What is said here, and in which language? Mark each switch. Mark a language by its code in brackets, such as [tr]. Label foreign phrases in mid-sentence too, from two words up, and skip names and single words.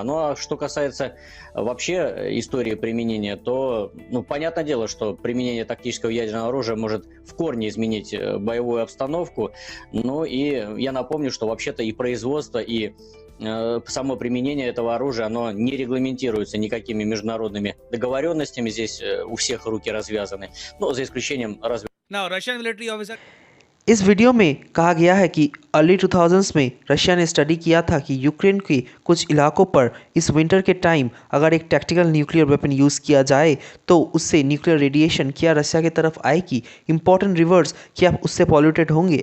[ru] Ну, а что касается вообще истории применения, то, ну, понятное дело, что применение тактического ядерного оружия может в корне изменить боевую обстановку. Ну, и я напомню, что вообще-то и производство, и само применение этого оружия, оно не регламентируется никакими международными договоренностями. Здесь у всех руки развязаны, ну, за исключением разве [en] Now, Russian military officer. [hi] इस वीडियो में कहा गया है कि अर्ली 2000s में रशिया ने स्टडी किया था कि यूक्रेन के कुछ इलाकों पर इस विंटर के टाइम अगर एक [en] tactical nuclear weapon use [hi] किया जाए तो उससे [en] nuclear radiation [hi] क्या रशिया की तरफ आएगी, [en] important rivers [hi] क्या उससे पॉल्यूटेड होंगे।